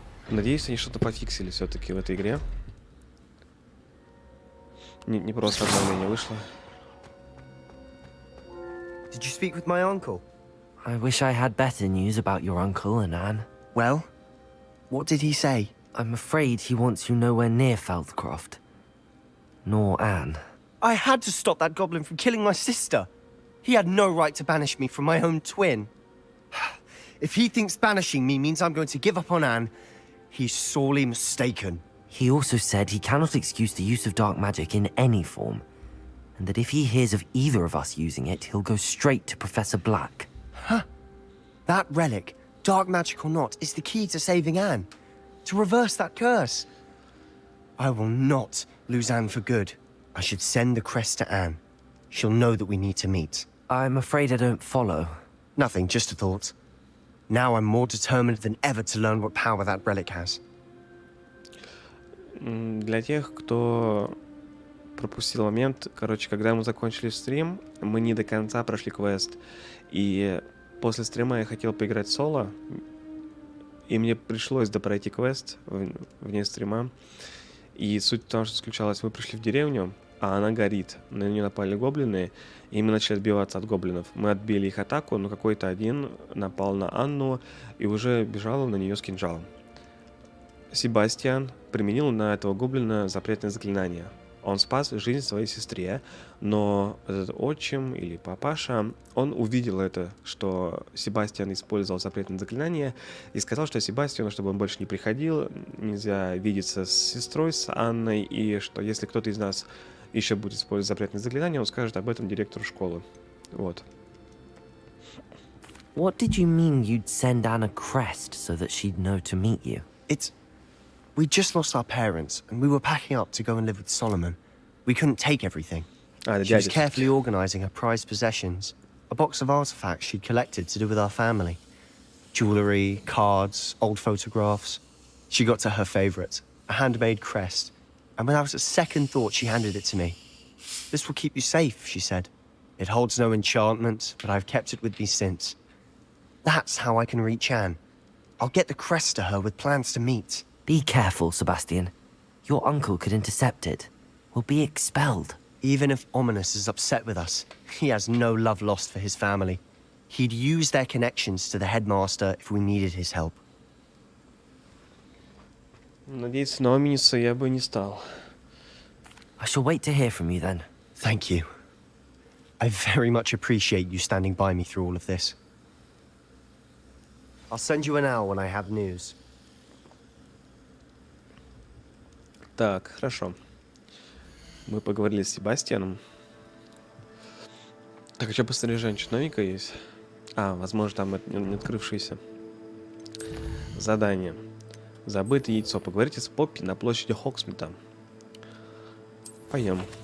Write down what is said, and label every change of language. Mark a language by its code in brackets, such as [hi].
[ru] Надеюсь, они что-то пофиксили все-таки в этой игре. Не просто обновление вышло. [en] Did you speak with my uncle? I wish I had better news about your uncle and Anne. Well, what did he say? I'm afraid he wants you nowhere near Feldcroft. Nor Anne. I had to stop that goblin from killing my sister. He had no right to banish me from my own twin. If he thinks banishing me means I'm going to give up on Anne, he's sorely mistaken. He also said he cannot excuse the use of dark magic in any form, and that if he hears of either of us using it, he'll go straight to Professor Black. Huh? That relic, dark magic or not, is the key to saving Anne. To reverse that curse. I will not lose Anne for good. I should send the crest to Anne. She'll know that we need to meet. I'm afraid I don't follow. Nothing, just a thought. Now I'm more determined than ever to learn what power that relic has. [ru] Для тех, кто пропустил момент, короче, когда мы закончили стрим, мы не до конца прошли квест. И после стрима я хотел поиграть соло, и мне пришлось допройти квест вне стрима. И суть в том, что заключалась, мы пришли в деревню, а она горит. На нее напали гоблины, и мы начали отбиваться от гоблинов. Мы отбили их атаку, но какой-то один напал на Анну и уже бежал на нее с кинжалом. Себастьян применил на этого гоблина запретное заклинание. Он спас жизнь своей сестре, но этот отчим или папаша, он увидел это, что Себастьян использовал запретное заклинание, и сказал, что Себастьяну, чтобы он больше не приходил, нельзя видеться с сестрой, с Анной, и что если кто-то из нас еще будет использовать запретное заклинание, он скажет об этом директору школы. Вот. [en] What did you mean you'd send Anne a crest so that she'd know to meet you? We just lost our parents, and we were packing up to go and live with Solomon. We couldn't take everything. She was carefully organizing her prized possessions, a box of artifacts she'd collected to do with our family. Jewelry, cards, old photographs. She got to her favorite, a handmade crest. and without a second thought, she handed it to me. This will keep you safe, she said. It holds no enchantment, but I've kept it with me since. That's how I can reach Anne. I'll get the crest to her with plans to meet. Be careful, Sebastian. Your uncle could intercept it. We'll be expelled. Even if Ominous is upset with us, he has no love lost for his family. He'd use their connections to the headmaster if we needed his help. [ru] Надеяться на Омниса я бы не стал. [en] I shall wait to hear from you then. Thank you. I very much appreciate you standing by me through all of this. I'll send you an hour when I have news. [ru] Так, хорошо. Мы поговорили с Себастьяном. Так, а что по снаряжению? Что новенькое есть? А, возможно, там это не открывшееся. Задание. Забытое яйцо. Поговорите с Поппи на площади Хогсмита. Пойдем.